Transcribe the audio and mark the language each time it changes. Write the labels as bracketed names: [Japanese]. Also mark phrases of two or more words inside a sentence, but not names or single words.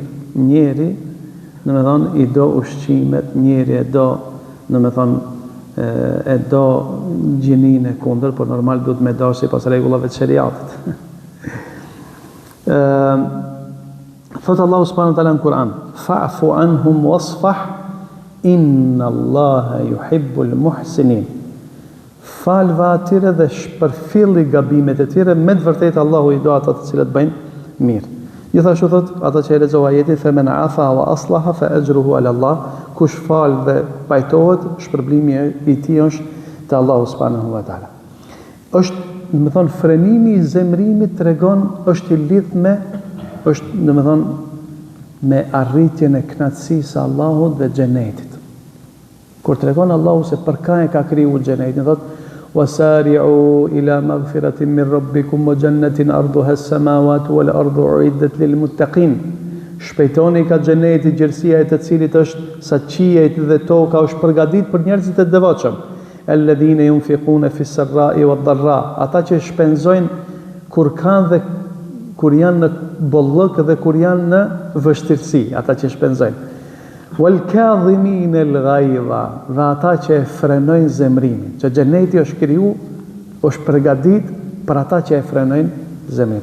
[Albanian] Njeri, do të thonë i do ushqimet, njeri e do, do të thonë e do gjinin e kundër, por normal duhet me dashur sipas rregullave të shariatit. Thot Allahu [Arabic] سبحانه وتعالى [Albanian] në Kur'an, [Arabic] فاعف عنهم واصفح إن الله يحب المحسنين. [Albanian] Falva atyre dhe shpërfilli gabimet e tyre, me të vërtetë Allahu i do ata të cilët bëjnë mirë. Gjithashtu thot ata që e lexova ajetin, [Arabic] فمن عفا وأصلح فأجره على الله, [Albanian] kush fal dhe pajtohet, shpërblimi i tij është te Allahu [Arabic] سبحانه وتعالى. [Albanian] Është, do të thonë, frenimi i zemrimit tregon është i lidhur me, është, do të thonë, me arritjen e kënaqësisë së Allahut dhe xhenetit. Kur tregon Allahu se për ka e ka kriju xhenetin, thot [Arabic] وسارعوا إلى مغفرة من ربكم وجنة عرضها السماوات والأرض أعدت للمتقين. [Albanian] Shpejtoni ka xheneti, gjerësia e të cilit është sa qiejt dhe toka është përgatitur për njerëzit e devotshëm. [Arabic] الذين ينفقون في السراء والضراء, [Albanian] ata që shpenzojnë kur kanë dhe kur janë në bollëk dhe kur janë në vështirësi, ata që shpenzojnë. [Arabic] والكاظمين الغيظ, [Albanian] dhe ata që e frenojnë zemrimin, që xheneti është kriju, është përgatitur për ata që e frenojnë zemrimin.